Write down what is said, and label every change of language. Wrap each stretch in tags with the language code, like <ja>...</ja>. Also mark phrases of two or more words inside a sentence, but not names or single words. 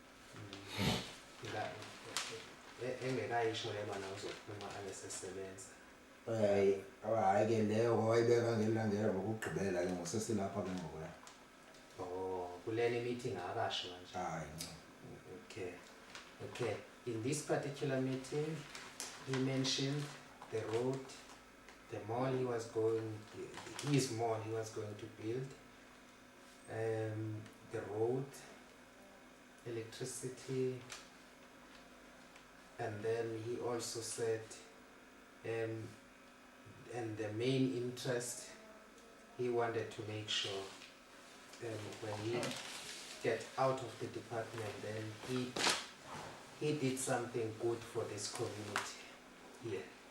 <xh>engekayisho le bana uzophuma abesesebenza hayi ke leyo wayibeka ngelangelo ngokugqibela ke ngosesilapha ke ngokuya kuleni meeting akasho manje hayi</xh> <en>okay in this particular meeting he mentioned the road, the mall he was going to build, the road, electricity, and then he also said and the main interest he wanted to make sure when he get out of the department then he did something good for this community here.</en>